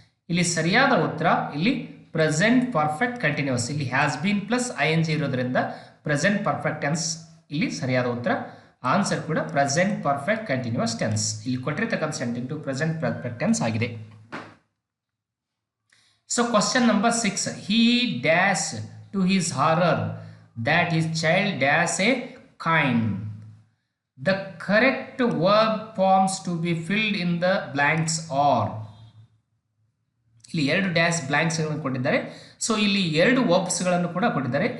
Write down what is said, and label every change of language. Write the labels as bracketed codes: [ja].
[kn] ಇಲ್ಲಿ ಸರಿಯಾದ ಉತ್ತರ ಇಲ್ಲಿ ಪ್ರೆಸೆಂಟ್ ಪರ್ಫೆಕ್ಟ್ ಕಂಟಿನ್ಯೂಸ್. ಇಲ್ಲಿ ಹ್ಯಾಸ್ ಬೀನ್ ಪ್ಲಸ್ ING ಇರೋದ್ರಿಂದ ಪ್ರೆಸೆಂಟ್ ಪರ್ಫೆಕ್ಟ್ ಟೆನ್ಸ್ ಇಲ್ಲಿ ಸರಿಯಾದ ಉತ್ತರ. ಆನ್ಸರ್ ಕೂಡ ಪ್ರೆಸೆಂಟ್ ಪರ್ಫೆಕ್ಟ್ ಕಂಟಿನ್ಯೂಸ್ ಟೆನ್ಸ್. ಇಲ್ಲಿ ಕೊಟ್ಟಿರ್ತಕ್ಕಂಥ ಸೆಂಟೆನ್ಸ್ ಪ್ರೆಸೆಂಟ್ ಪರ್ಫೆಕ್ಟ್ ಟೆನ್ಸ್ ಆಗಿದೆ. [en] So question number 6, he dash to his horror that his child dash a kind. The correct verb forms to be filled in the blanks are. [kn] ಇಲ್ಲಿ ಎರಡು dash ಬ್ಲಾಂಕ್ಸ್ಗಳನ್ನು ಕೊಟ್ಟಿದ್ದಾರೆ. So ಇಲ್ಲಿ ಎರಡು ವರ್ಬ್ಸ್ಗಳನ್ನು ಕೂಡ ಕೊಟ್ಟಿದ್ದಾರೆ.